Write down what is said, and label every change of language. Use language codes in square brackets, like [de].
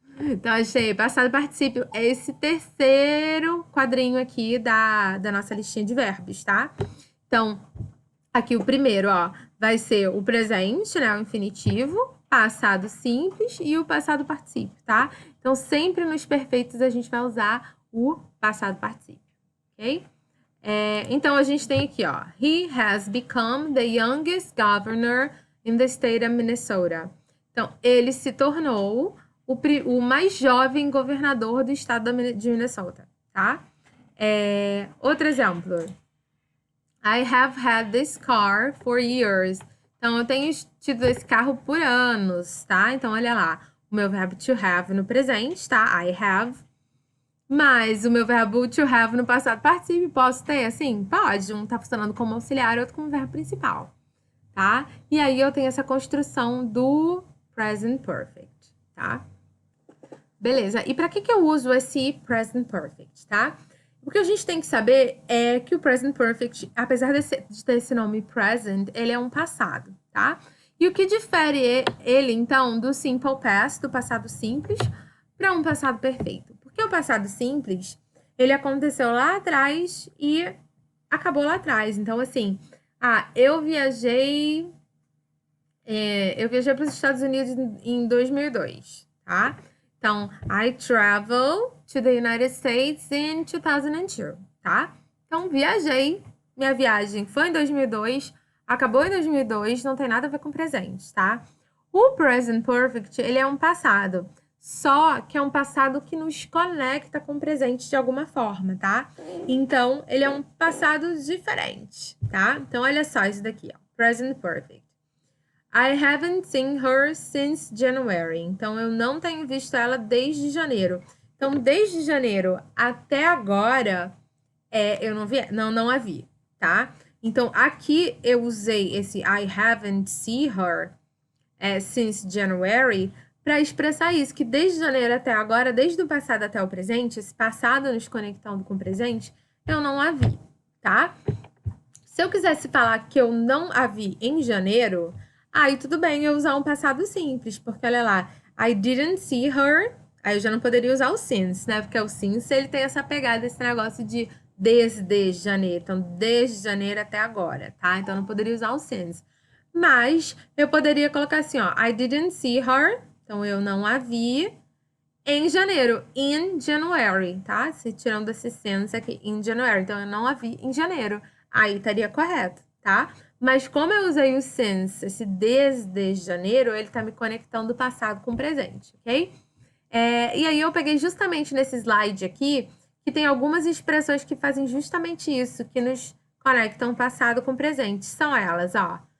[pt] Então, achei, passado particípio é esse terceiro quadrinho aqui da nossa listinha de verbos, tá? Então, Aqui o primeiro, ó, vai ser o presente, né? O infinitivo, passado simples e o passado particípio, tá? Então, sempre nos perfeitos a gente vai usar o passado particípio, ok? Então, a gente tem aqui, ó. [en] He has become the youngest governor in the state of Minnesota. [pt] Então, ele se tornou o mais jovem governador do estado de Minnesota, tá? Outro exemplo. [en] I have had this car for years. [pt] Então, eu tenho tido esse carro por anos, tá? Então, olha lá. O meu verbo to have no presente, tá? [en] I have. [pt] Mas o meu verbo to have no passado particípio, posso ter, assim? Pode. Um tá funcionando como auxiliar, outro como verbo principal, tá? E aí, eu tenho essa construção do present perfect, tá? Beleza. E para que eu uso esse present perfect, tá? O que a gente tem que saber é que o present perfect, apesar de ter esse nome present, ele é um passado, tá? E o que difere ele, então, do simple past, do passado simples, para um passado perfeito? Porque o passado simples, ele aconteceu lá atrás e acabou lá atrás. Então, assim, eu viajei para os Estados Unidos em 2002, tá? [en] Então, I traveled to the United States in 2002, tá? [pt] Então, viajei. Minha viagem foi em 2002, acabou em 2002, não tem nada a ver com presente, tá? O present perfect, ele é um passado, só que é um passado que nos conecta com o presente de alguma forma, tá? Então, ele é um passado diferente, tá? Então, olha só isso daqui, ó. [en] Present perfect. I haven't seen her since January. [pt] Então, eu não tenho visto ela desde janeiro. Então, desde janeiro até agora, eu não a vi, tá? Então, aqui eu usei esse [en] I haven't seen her since January [pt] para expressar isso, que desde janeiro até agora, desde o passado até o presente, esse passado nos conectando com o presente, eu não a vi, tá? Se eu quisesse falar que eu não a vi em janeiro, aí tudo bem eu usar um passado simples, porque olha lá, [en] I didn't see her, [pt] aí eu já não poderia usar o since, né? Porque o since, ele tem essa pegada, esse negócio de desde janeiro. Então, desde janeiro até agora, tá? Então, eu não poderia usar o since. Mas, eu poderia colocar assim, ó, [en] I didn't see her, [pt] então eu não a vi em janeiro, [en] in January, [pt] tá? Se tirando esse since aqui, [en] in January. [pt] Então, eu não a vi em janeiro. Aí estaria correto, tá? Mas como eu usei o since, esse desde janeiro, ele tá me conectando o passado com o presente, ok? E aí eu peguei justamente nesse slide aqui, que tem algumas expressões que fazem justamente isso, que nos conectam o passado com o presente. São elas, ó.